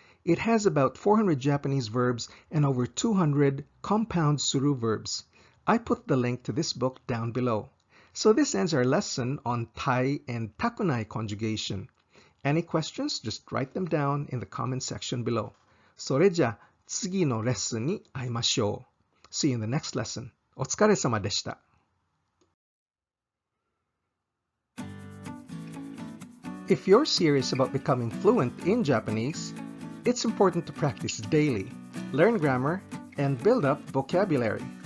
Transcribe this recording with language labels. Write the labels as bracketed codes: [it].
[en] It has about 400 Japanese verbs and over 200 compound suru verbs. I put the link to this book down below. So this ends our lesson on tai and takunai conjugation. Any questions? Just write them down in the comment section below. [ja] それじゃ、次のレッスンに会いましょう. [en] See you in the next lesson. [ja] お疲れ様でした. [en] If you're serious about becoming fluent in Japanese, it's important to practice daily, learn grammar, and build up vocabulary.